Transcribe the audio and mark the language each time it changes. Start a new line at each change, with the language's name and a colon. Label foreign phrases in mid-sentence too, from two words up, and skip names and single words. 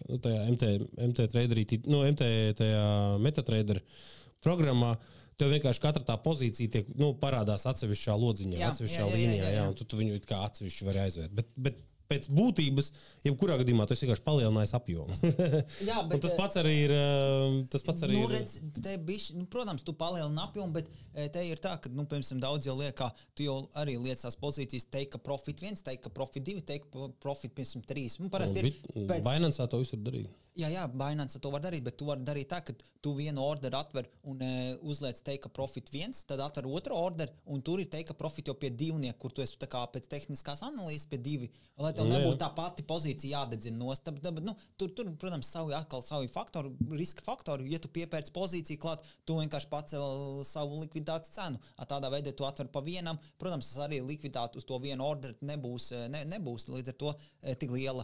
Latvian: Nu, tajā tajā MetaTrader programmā tev vienkārši katra tā pozīcija tiek, parādās atsevišķā lodziņā, atsevišķā līnijā, jā, un tu viņu kā atsevišķi vari aizvērt. Bet pēc būtības, jebkurā gadījumā, tu esi vienkārši palielinājis apjomu. Jā, bet tas pats arī ir. Protams, tu palielini apjomu, bet te ir tā, ka, piemēram, daudz jau liek, tu jau arī liec tās pozīcijas
English: take profit 1, take profit 2, take profit,
Latvian: piemēram, 3. Parasti ir Binance to visu darīt. Jā, Binance to var darīt, bet tu vari darīt tā, ka tu vienu orderu atver un uzliec
English: take profit
Latvian: 1, tad atver otru orderu, un tur ir
English: take profit
Latvian: jau pie divnieku, kur tu esi tā kā pēc tehniskās analīzes pie 2, lai tev nebūtu tā pati pozīcija jādedzina nost. Tur, protams, savi faktori, riska faktori. Ja tu piepērci pozīciju klāt, tu vienkārši pacel savu likviditātes cenu. Tādā veidā tu atver pa vienam. Protams, arī likviditāte uz to vienu orderu nebūs līdz ar to tik liela.